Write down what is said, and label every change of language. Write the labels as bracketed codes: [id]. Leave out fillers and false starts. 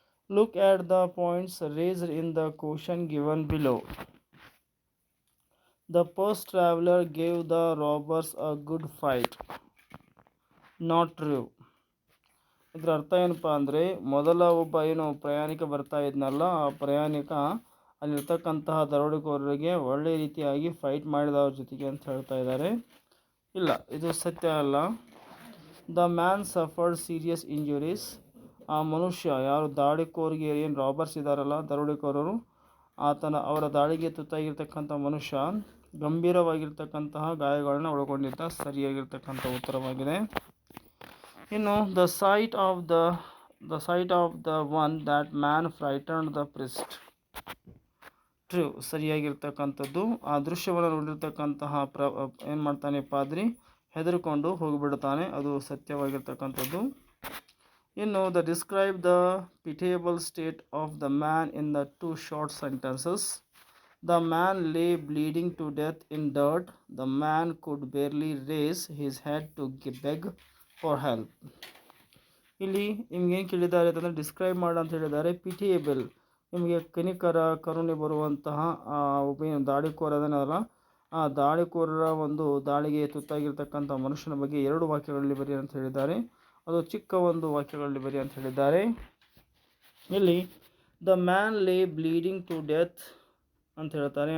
[en] Look at the points raised in the question given below. The first traveler gave the robbers a good fight. Not true. [kn] ಇದರ ಅರ್ಥ ಏನಪ್ಪ ಅಂದರೆ, ಮೊದಲ ಒಬ್ಬ ಪ್ರಯಾಣಿಕ ಬರ್ತಾ ಇದ್ನಲ್ಲ, ಆ ಪ್ರಯಾಣಿಕ ಅಲ್ಲಿರ್ತಕ್ಕಂತಹ ದರೋಡೆಕೋರರಿಗೆ ಒಳ್ಳೆ ರೀತಿಯಾಗಿ ಫೈಟ್ ಮಾಡಿದವ್ರ ಜೊತೆಗೆ ಅಂತ ಹೇಳ್ತಾ ಇದ್ದಾರೆ. ಇಲ್ಲ, ಇದು ಸತ್ಯ ಅಲ್ಲ. [en] The man suffered serious injuries. [kn] ಆ ಮನುಷ್ಯ, ಯಾರು ದಾಳಿಕೋರಿಗೆ ಏನು ರಾಬರ್ಸ್ ಇದ್ದಾರಲ್ಲ, ದರೋಡೆಕೋರರು, ಅವರ ದಾಳಿಗೆ ತುತ್ತಾಗಿರ್ತಕ್ಕಂಥ ಮನುಷ್ಯ ಗಂಭೀರವಾಗಿರ್ತಕ್ಕಂತಹ ಗಾಯಗಳನ್ನ ಒಳಗೊಂಡಿದ್ದ. ಸರಿಯಾಗಿರ್ತಕ್ಕಂಥ ಉತ್ತರವಾಗಿದೆ. ಇನ್ನು [en] The sight of the one that man frightened the priest. True. [kn] ಸರಿಯಾಗಿರ್ತಕ್ಕಂಥದ್ದು. ಆ ದೃಶ್ಯವನ್ನು ನೋಡಿರ್ತಕ್ಕಂತಹ ಏನು ಮಾಡ್ತಾನೆ, ಪಾದ್ರಿ ಹೆದರ್ಕೊಂಡು ಹೋಗಿಬಿಡ್ತಾನೆ. ಅದು ಸತ್ಯವಾಗಿರ್ತಕ್ಕಂಥದ್ದು. [en] ಇನ್ನು the describe the pitiable state of the man in the 2 short sentences. The man lay bleeding to death in dirt. The man could barely raise his head to beg for help. [kn] ಇಲ್ಲಿ ನಿಮ್ಗೆ ಏನು ಕೇಳಿದ್ದಾರೆ ಅಂತಂದರೆ, describe ಮಾಡಿ ಅಂತ ಹೇಳಿದ್ದಾರೆ. ಪಿಟಿಯೇಬಲ್, ನಿಮಗೆ ಕರುಣೆ ಬರುವಂತಹ ಒಬ್ಬ ದಾಳಿಕೋರ ಅದನ್ನಲ್ಲ, ಆ ದಾಳಿಕೋರರ ಒಂದು ದಾಳಿಗೆ ತುತ್ತಾಗಿರ್ತಕ್ಕಂಥ ಮನುಷ್ಯನ ಬಗ್ಗೆ 2 ವಾಕ್ಯಗಳಲ್ಲಿ ಬರಿ ಅಂತ ಹೇಳಿದ್ದಾರೆ. ಅದು ಚಿಕ್ಕ ಒಂದು ವಾಕ್ಯಗಳಲ್ಲಿ ಬರಿ ಅಂತ ಹೇಳಿದ್ದಾರೆ. ಇಲ್ಲಿ [en] the man lay bleeding to death [kn] ಅಂತ ಹೇಳ್ತಾರೆ.